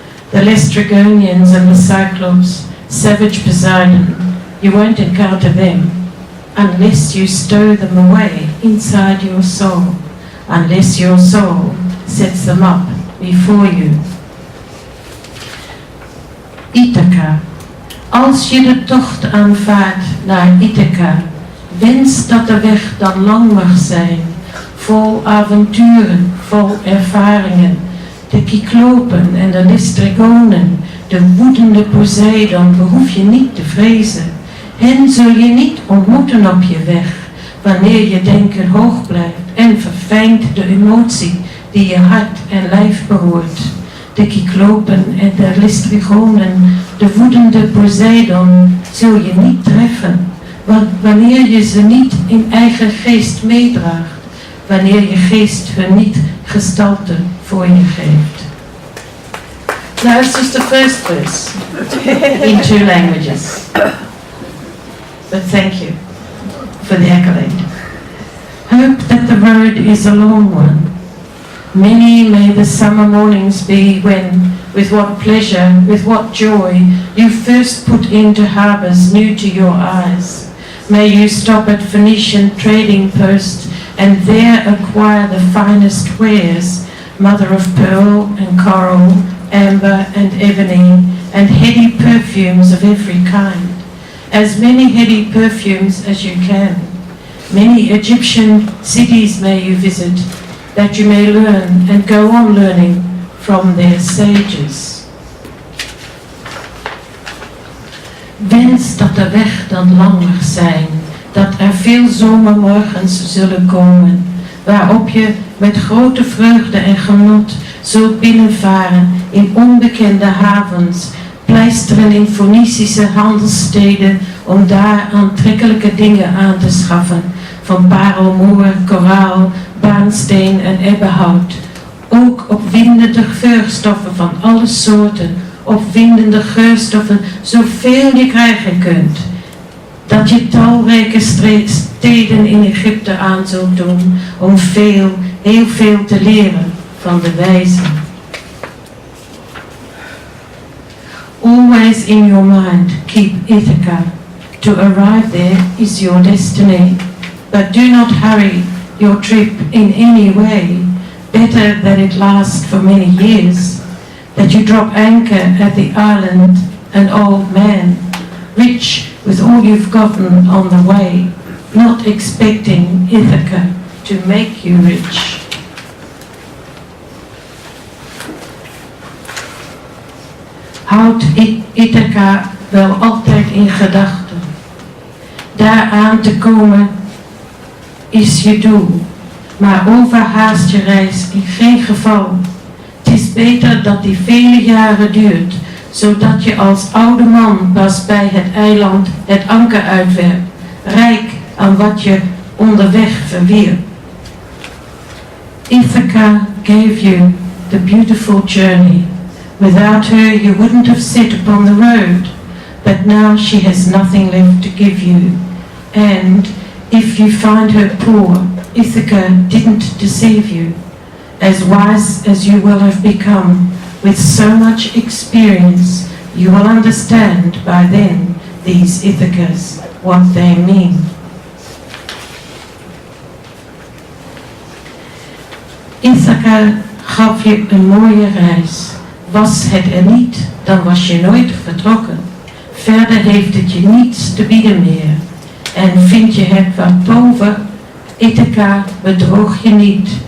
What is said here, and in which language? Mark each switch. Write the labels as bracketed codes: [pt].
[en] The Laestrygonians and the Cyclops, savage Poseidon, you won't encounter them unless you stow them away inside your soul, unless your soul sets them up before you. Ithaca. [nl] Als je de tocht aanvaardt naar Ithaca, wens dat de weg dan lang mag zijn, vol avonturen, vol ervaringen. De Cyclopen en de Laestrygonen, de woedende Poseidon, behoef je niet te vrezen. Hen zul je niet ontmoeten op je weg, wanneer je denken hoog blijft en verfijnt de emotie die je hart en lijf behoort. De Cyclopen en de Laestrygonen, de woedende Poseidon, zul je niet treffen, wanneer je ze niet in eigen geest meedraagt, wanneer je geest hun niet gestalte voor je geeft. [en] Now it's just the first verse in 2 languages. But thank you for the accolade. Hope that the road is a long one. Many may the summer mornings be when, with what pleasure, with what joy, you first put into harbours new to your eyes. May you stop at Phoenician trading post and there acquire the finest wares, mother of pearl and coral, amber and ebony, and heady perfumes of every kind. As many heady perfumes as you can. Many Egyptian cities may you visit, that you may learn and go on learning from their sages. [nl] Wens dat de weg dan lang mag zijn, dat er veel zomermorgens zullen komen, waarop je met grote vreugde en genot zult binnenvaren in onbekende havens, pleisteren in Fonicische handelssteden om daar aantrekkelijke dingen aan te schaffen, van parelmoer, koraal, baansteen en ebbenhout. Ook opwindende geurstoffen van alle soorten, opwindende geurstoffen zoveel je krijgen kunt, dat je talrijke steden in Egypte aan zult doen om heel veel te leren van de wijzen. [en] Always in your mind, keep Ithaca. To arrive there is your destiny, but do not hurry your trip in any way. Better that it lasts for many years, that you drop anchor at the island, an old man, rich with all you've gotten on the way, not expecting Ithaca to make you rich. [nl] Houd Ithaca wel altijd in gedachten. Daar aan te komen is je doel, maar overhaast je reis in geen geval. Het is beter dat die vele jaren duurt, zodat je als oude man pas bij het eiland het anker uitwerpt, rijk aan wat je onderweg verwierp. [en] Ithaca gave you the beautiful journey. Without her you wouldn't have set upon the road, but now she has nothing left to give you. And if you find her poor, Ithaca didn't deceive you. As wise as you will have become, with so much experience, you will understand by then these Ithacas, what they mean. [nl] Ithaca gaf je een mooie reis. Was het er niet, dan was je nooit vertrokken. Verder heeft het je niets te bieden meer. En vind je het wat boven, Ithaca bedroog je niet.